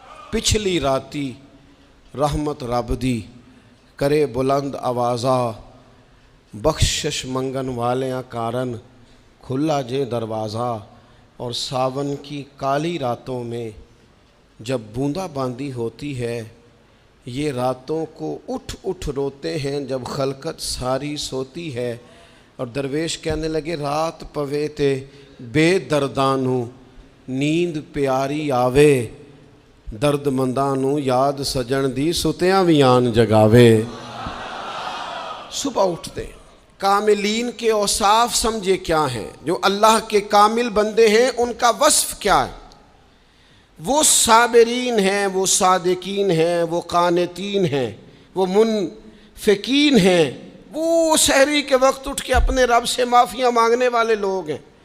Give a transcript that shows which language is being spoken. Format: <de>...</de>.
<ur>پچھلی راتی رحمت رب دی کرے بلند آوازہ, بخشش منگن والیاں کارن کھلا جے دروازہ. اور ساون کی کالی راتوں میں جب بوندا باندی ہوتی ہے یہ راتوں کو اٹھ اٹھ روتے ہیں جب خلقت ساری سوتی ہے. اور درویش کہنے لگے</ur> <pa>رات پوے تے بے دردانوں نیند پیاری آوے, درد مندانوں یاد سجن دی ستیاں بھی آن جگاوے.</pa> <ur>صبح اٹھتے کاملین کے اوصاف سمجھے کیا ہیں, جو اللہ کے کامل بندے ہیں ان کا وصف کیا ہے. وہ صابرین ہیں, وہ صادقین ہیں, وہ قانتین ہیں, وہ منفقین ہیں, وہ سحری کے وقت اٹھ کے اپنے رب سے معافیاں مانگنے والے لوگ ہیں.</ur>